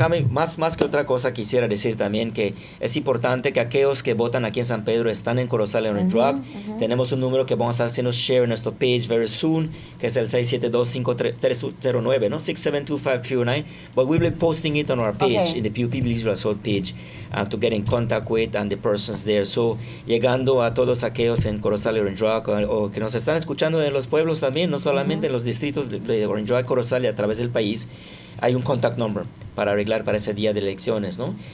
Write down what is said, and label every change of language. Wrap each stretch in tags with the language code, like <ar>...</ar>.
<es>Más que otra cosa quisiera decir también que es importante que aquellos que votan aquí en San Pedro están en Corozal y Orange Rock. Tenemos un número que vamos a estar haciendo share en nuestro page</es> <en>very soon,</en> <es>que es el 672-5309, ¿no? 6725309.</es> <en>But we'll be posting it on our page, in the PUP Belize Resort page, to get in contact with and the persons there.</en> <es>So, llegando a todos aquellos en Corozal y Orange Rock, o que nos están escuchando en los pueblos también, no solamente en los distritos de Orange Rock, Corozal y a través del país, hay un contact number para arreglar para ese día de elecciones, ¿no?</es>